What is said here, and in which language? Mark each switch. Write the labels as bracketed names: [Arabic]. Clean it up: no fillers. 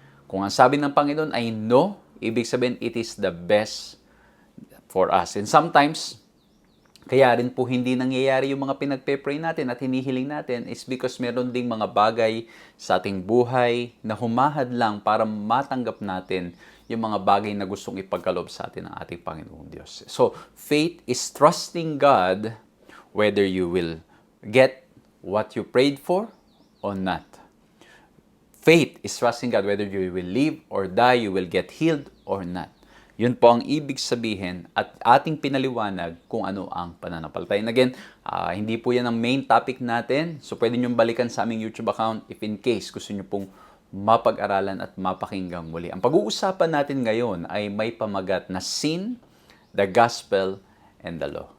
[Filipino] Kung ang sabi ng Panginoon ay no, ibig sabihin [English] it is the best for us. And sometimes, [Filipino] kaya rin po hindi nangyayari yung mga pinagpe-pray natin at hinihiling natin is because meron ding mga bagay sa ating buhay na humahad lang para matanggap natin yung mga bagay na gustong ipagkaloob sa atin ng ating Panginoong Diyos. [English] So, faith is trusting God whether you will get what you prayed for or not. Faith is trusting God whether you will live or die, you will get healed or not. [Filipino] Yun po ang ibig sabihin at ating pinaliwanag kung ano ang pananampalataya. And again, hindi po yan ang main topic natin. So pwede nyo balikan sa aming YouTube account [English] if in case [Filipino] gusto nyo pong mapag-aralan at mapakinggan muli. Ang pag-uusapan natin ngayon ay may pamagat na sin, [English] the gospel, and the law.